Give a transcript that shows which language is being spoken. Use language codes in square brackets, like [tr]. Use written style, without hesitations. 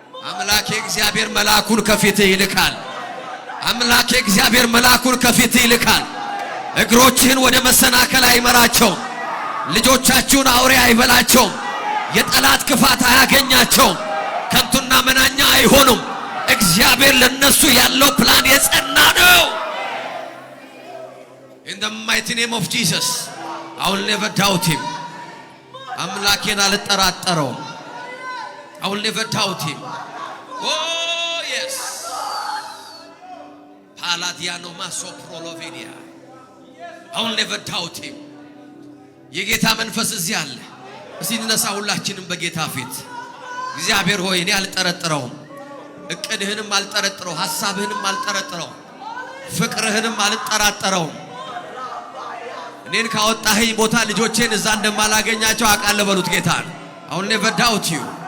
[am] አምላኬ እግዚአብሔር መልአኩን ከፊትህ ይልካል። አምላኬ እግዚአብሔር መልአኩን ከፊትህ ይልካል። እግሮችህን ወደ መሰናከል አይመራቸውም። ልጆቻችሁን አውሬ አይበላቸውም። የጠላት ክፋት አያገኛቸውም። ከንቱና መናኛ አይሆኑም። እግዚአብሔር ለነሱ ያለው ፕላን የጸና ነው። [en] in the mighty name of Jesus I will never doubt him. [am] አምላኬን አልጠራጠረውም። [en] I will never doubt him. oh yes paladiano masoprolovenia I will never doubt him. [am] የጌታ መንፈስ እዚህ አለ። እስቲ እንነሳ ሁላችንም በጌታ ፊት። እግዚአብሔር ሆይ እኔ አልጠረጥረውም፣ እቅድህንም አልጠረጥረው፣ ሐሳብህንም አልጠረጥረው፣ ፍቅርህንም አልጠራጠረውም። እኔን ካወጣኸኝ ቦታ ልጆቼን እዛ እንደማላገኛቸው አውቃለሁ በሉት ጌታን። [en] I will never doubt you.